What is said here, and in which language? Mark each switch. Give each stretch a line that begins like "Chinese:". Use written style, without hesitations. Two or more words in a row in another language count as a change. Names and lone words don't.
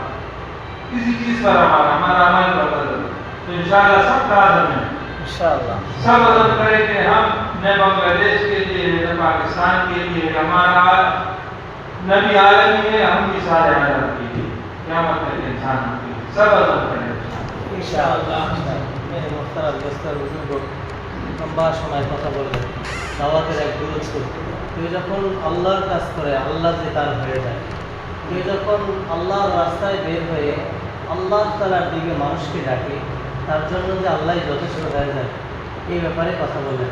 Urdu: کسی چیز پر ہمارا عمل پر نظر، تو انشاءاللہ سب کا عزم ہے. انشاءاللہ سب عزم کریں کہ ہم نہ بنگلہ دیش کے لیے نہ پاکستان کے لیے، ہمارا نبی عالمی ہے، ہم بھی سارے عالم کے لیے، قیامت تک انسان کے لیے سب عزم کریں انشاءاللہ. میرے محترم دوستر
Bangla: বুজুর্গ লম্বা সময় কথা বললেন দাওয়াতের এক গুরুত্ব. কেউ যখন আল্লাহর কাজ করে আল্লাহ যে তার হয়ে যায়, কেউ যখন আল্লাহর রাস্তায় বের হয়ে আল্লাহ তাআলার দিকে মানুষকে ডাকে, তার জন্য যে আল্লাহ যথেষ্ট হয়ে যায়, এই ব্যাপারে কথা বললেন.